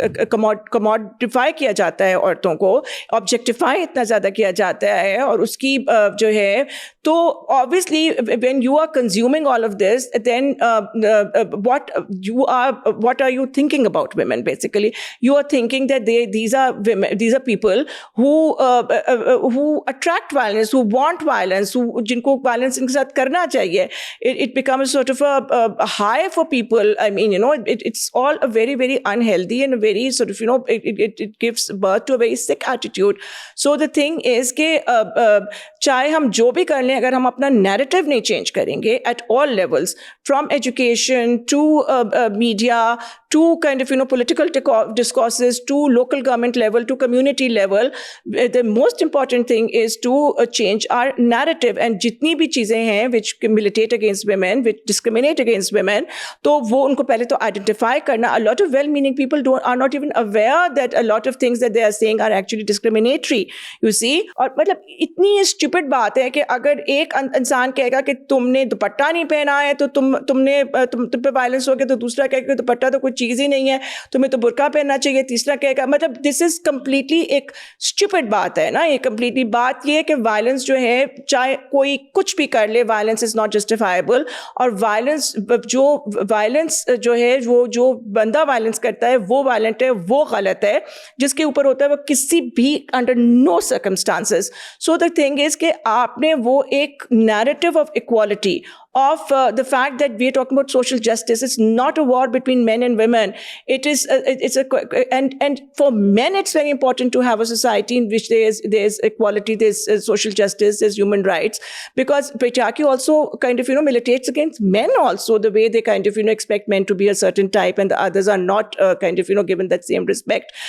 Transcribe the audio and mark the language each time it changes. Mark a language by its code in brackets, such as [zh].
[ur] کموڈیفائی کیا جاتا ہے عورتوں کو, آبجیکٹیفائی اتنا زیادہ کیا جاتا ہے, اور اس کی جو ہے تو [en] obviously when you are consuming all of this, then what are you thinking about women? Basically you are thinking that these are women, these are people who attract violence, who want violence, [ur] jinko violence inke sath karna chahiye. [en] It becomes sort of a high for people. I mean, it's all a very very unhealthy and a very sort of it gives birth to a very sick attitude. So the thing is [ur] کہ چاہے ہم جو بھی کر لیں, اگر ہم اپنا نیریٹو نہیں چینج کریں گے [en] At all levels, from education to media to kind of political discourses to local government level to community level, the most important thing is to change our narrative. And [ur] جتنی بھی چیزیں ہیں [en] which militate against women, which discriminate against women, [ur] تو وہ ان کو پہلے تو [en] identify کرنا. A lot of well-meaning people are not even aware that a lot of things that they are saying are actually discriminatory, you see. [ur] اور مطلب اتنی stupid بات ہے کہ اگر ایک انسان کہے گا کہ تم نے دوپٹہ نہیں پہنا ہے تو تم پہ وائلنس ہو گیا, تو دوسرا کہے گا دوپٹہ تو کوئی چیز ہی نہیں ہے, تمہیں تو برقع پہننا چاہیے, تیسرا کہے گا, مطلب [en] this is completely [ur] ایک اسٹوپڈ بات ہے نا. یہ کمپلیٹلی بات یہ ہے کہ وائلنس جو ہے چاہے کوئی کچھ بھی کر لے, [en] Violence is not justifiable. [ur] اور وائلنس جو ہے وہ جو بندہ وائلنس کرتا ہے وہ وائلنٹ ہے, وہ غلط ہے, جس کے اوپر ہوتا ہے وہ کسی بھی [en] Under no circumstances. So the thing is [ur] کہ آپ نے وہ ایک [en] Narrative of equality of the fact that we are talking about social justice. It's not a war between men and women. It is and for men it's very important to have a society in which there's equality, there's social justice, there's human rights, because patriarchy also kind of militates against men also, the way they kind of expect men to be a certain type and the others are not kind of given that same respect.